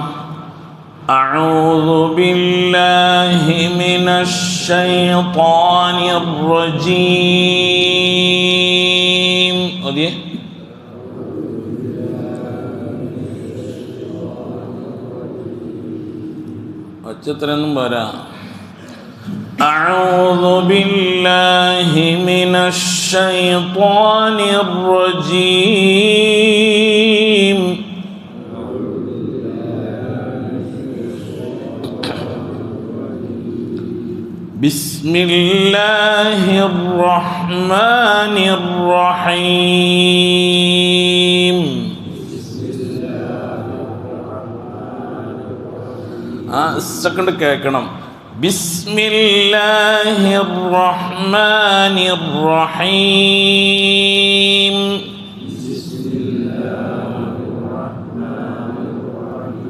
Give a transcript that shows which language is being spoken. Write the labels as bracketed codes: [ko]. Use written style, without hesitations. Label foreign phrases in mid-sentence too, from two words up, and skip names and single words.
[ar] أعوذ بالله من الشيطان الرجيم. ഓതിയേ. [ml] ഒച്ചത്രയൊന്നും പോരാ. [ar] أعوذ بالله من الشيطان الرجيم. بسم الله الرحمن الرحيم. [ml] സെക്കൻഡ് കേൾക്കണം. [ar] بسم الله الرحمن الرحيم.